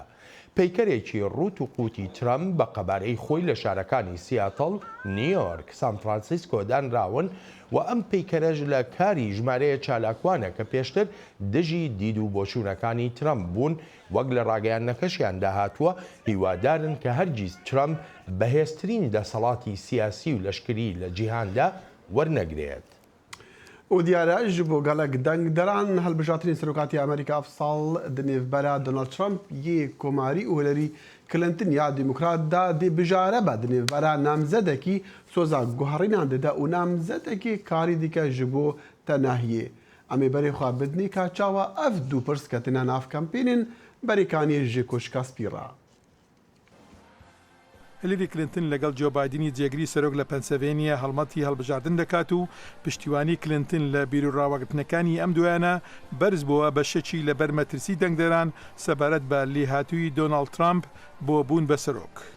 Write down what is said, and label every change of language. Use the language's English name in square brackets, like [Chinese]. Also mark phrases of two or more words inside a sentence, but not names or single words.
[Central Kurdish] پەیکەرێکی ڕوت و قوتی ترامپ بە قەبارەی خۆی لە شارەکانی سیاتڵ، نیویۆرک، سان فرانسیسکۆ دانراون و ئەم پەیکەرەش لە کاری ژمارەیە چالاکوانە کە پێشتر دژی دید و بۆچوونەکانی ترامپ بوون، وەک لە ڕاگەیانەکەشیان داهاتووە هیوادارن کە هەرگیز ترامپ بەهێزترین دەسەڵاتی سیاسی و لەشکری لە جیهاندا وەرنەگرێت. [Kurdish] و دیارە ji bo gelek dengderan helbijartinên Serokatî Amerîka ev sal di nêvbera Donald Trump yê Komarî û Hillary Clinton ya Demokrat da dê bijare be di nêvbera namzedekî soza guherînan dide û namzedekê karî dike ji bo tenahiyê. Em ê berê xwe bidinê ka çawa ev dû pirs ketine nav kampênên Berêkaniyê ji koşka spîra. [Central Kurdish] هیلاری کلینتن لەگەڵ جۆ بایدنی جێگری سەرۆک لە پەنسەڤێنیا هەڵمەتی هەڵبژاردن دەکات و پشتیوانی کلینتن لە بیرروڕاوەگرتنەکانی ئەم دویانە بەرز بووە بە شەکی لە بەرمەترسی دەنگدەران سەبارەت بە لێهاتووی دۆناڵد ترامپ بۆ بوون بە سەرۆک.